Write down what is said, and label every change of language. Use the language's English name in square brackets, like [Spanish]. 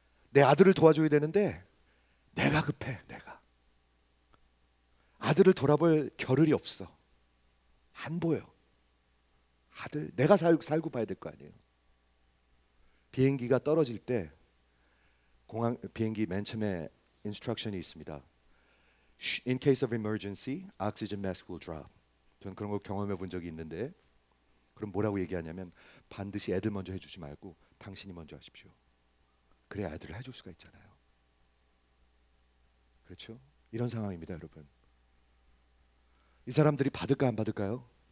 [Korean] 내 아들을 도와줘야 되는데 내가 급해. 내가 아들을 돌아볼 겨를이 없어. 안 보여. 아들 내가 살고 봐야 될 거 아니에요. 비행기가 떨어질 때 공항 비행기 맨 처음에 인스트럭션이 있습니다. [English] In case of emergency, oxygen mask will drop. [Korean] 저는 그런 걸 경험해 본 적이 있는데, 그럼 뭐라고 얘기하냐면 반드시 애들 먼저 해주지 말고 당신이 먼저 하십시오. 그래야 애들을 해줄 수가 있잖아요. 그렇죠? 이런 상황입니다, 여러분. 이 사람들이 받을까 안 받을까요?